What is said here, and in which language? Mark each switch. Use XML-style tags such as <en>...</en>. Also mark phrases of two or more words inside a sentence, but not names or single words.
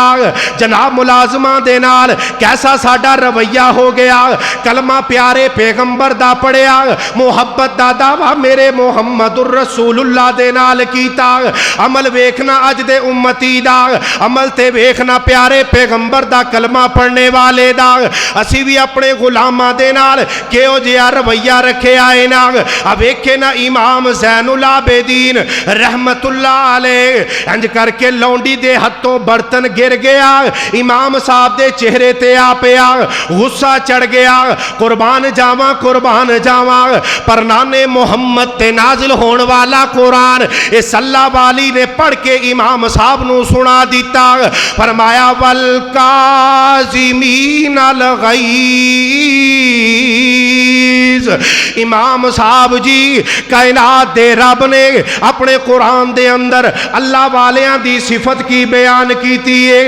<pa>جناب ملازماں دے نال کیسا ساڈا رویہ ہو گیا. کلمہ پیارے پیغمبر دا پڑھیا, محبت دا دعویٰ میرے محمد الرسول اللہ دے نال کیتا. عمل ویکھنا اج دے امتی دا, عمل تے ویکھنا پیارے پیغمبر دا کلمہ پڑھنے والے دا. اسی بھی اپنے غلاماں دے نال کیو جیا رویہ رکھے آئے نا. اب ویکھے نا امام زین العابدین رحمت اللہ علیہ انج کر کے لونڈی دے ہتھوں برتن گر گیا. امام صاحب دے چہرے تے آ پیا, غصہ چڑھ گیا. قربان جاواں قربان جاواں, پر نانے محمد تے نازل ہون والا قرآن اس اللہ والی نے پڑھ کے امام صاحب نو سنا دیتا.</pa> <ar>فرمایا والکاظمین الغیظ.</ar> <pa>امام صاحب جی کائنات دے رب نے اپنے قرآن دے اندر اللہ والیاں دی صفت کی بیان کیتی ہے.</pa>